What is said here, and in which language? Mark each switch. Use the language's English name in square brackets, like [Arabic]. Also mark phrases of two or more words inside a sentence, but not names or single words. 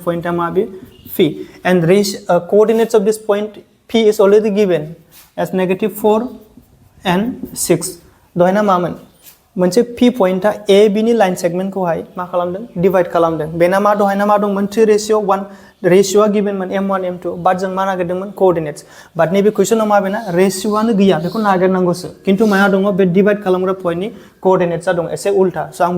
[Bodo] पॉइंटआ मा बे p [English] and coordinates of this point p is already given as negative 4 and 6 [Bodo] दहायना मामोन मोनसे p पॉइंटआ a b नि [English] line segment [Bodo] मा खालामदों डिवाइड खालामदों बेना मा दहायना मा दंमोन 3:1 रेशियोआ गिवनमोन m1 m2 बाट जों मा नागिरदोंमोन कोऑर्डिनेट्स [English] but [Bodo] मा बेना रेशियोआनो गैया बेखौ नागिरनांगौसो किन्तु माया दङ बे डिवाइड खालामग्रा पॉइंटनि कोऑर्डिनेट्सआ दं एसे उल्टा सो आं